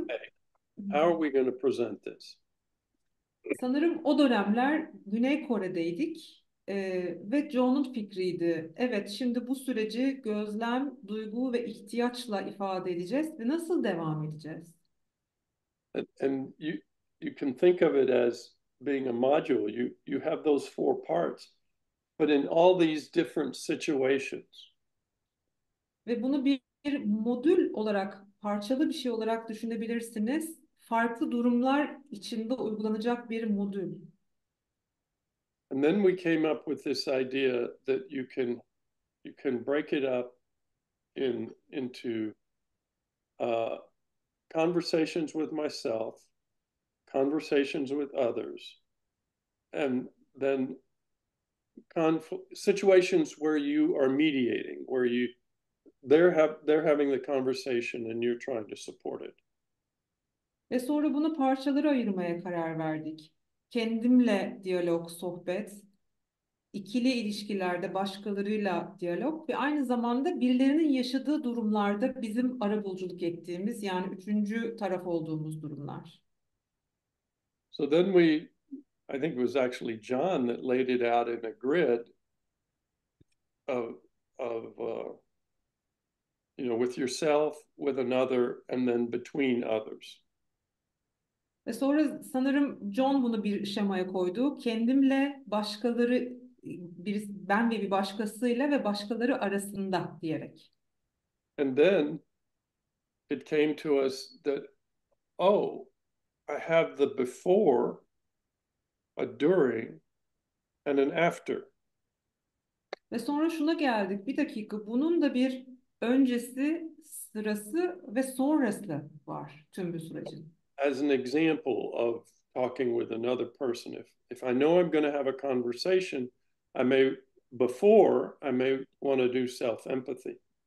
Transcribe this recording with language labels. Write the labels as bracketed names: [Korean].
[English] okay, how are we going to present this? [Turkish] Sanırım o dönemler Güney Kore'deydik Ve John'un fikriydi. Evet, şimdi bu süreci gözlem, duygu ve ihtiyaçla ifade edeceğiz ve nasıl devam edeceğiz? [English] And you can think of it as being a module. You have those four parts, but in all these different situations. [Turkish] Ve bunu bir modül olarak, parçalı bir şey olarak düşünebilirsiniz. Farklı durumlar içinde uygulanacak bir modül. [English] And then we came up with this idea that you can break it up into conversations with myself, conversations with others, and then situations where you are mediating, where they're having the conversation and you're trying to support it. [Turkish] Ve sonra bunu parçalara ayırmaya karar verdik. Kendimle diyalog, sohbet, ikili ilişkilerde başkalarıyla diyalog ve aynı zamanda birilerinin yaşadığı durumlarda bizim arabuluculuk ettiğimiz yani üçüncü taraf olduğumuz durumlar. [English] So then I think it was actually John that laid it out in a grid of with yourself, with another, and then between others. [Turkish] Ve sonra sanırım John bunu bir şemaya koydu. Kendimle başkaları, ben ve bir başkasıyla ve başkaları arasında diyerek. [English] And then it came to us that, oh, I have the before, a during, and an after. [Turkish] Ve sonra şuna geldik. Bir dakika, bunun da bir öncesi, sırası ve sonrası var tüm bu sürecin. [English] As an example of talking with another person, if I know I'm going to have a conversation, before I may want to do self-empathy.